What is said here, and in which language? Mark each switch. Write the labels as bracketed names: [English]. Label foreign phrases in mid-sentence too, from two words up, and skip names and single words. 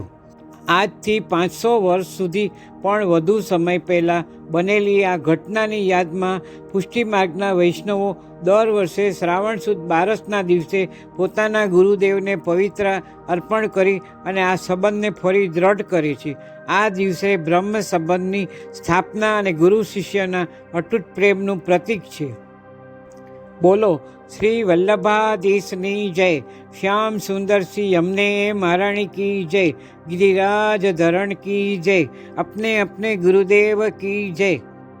[Gujarati] આજથી 500 વર્ષ સુધી પણ વધુ સમય પહેલાં બનેલી આ ઘટનાની યાદમાં પુષ્ટિ માર્ગના વૈષ્ણવો દર વર્ષે શ્રાવણ સુદ બારસના દિવસે પોતાના ગુરુદેવને પવિત્ર અર્પણ કરી અને આ સંબંધને ફરી દ્રઢ કરે છે. આ દિવસે બ્રહ્મ સંબંધની સ્થાપના અને ગુરુ શિષ્યના અતૂટ પ્રેમનું પ્રતીક છે. બોલો શ્રી વલ્લભાધીશની જય. [Hindi] श्याम सुंदर सिंह यमने महाराणी की जय. गिरिराज धरण की जय. अपने अपने गुरुदेव की जय.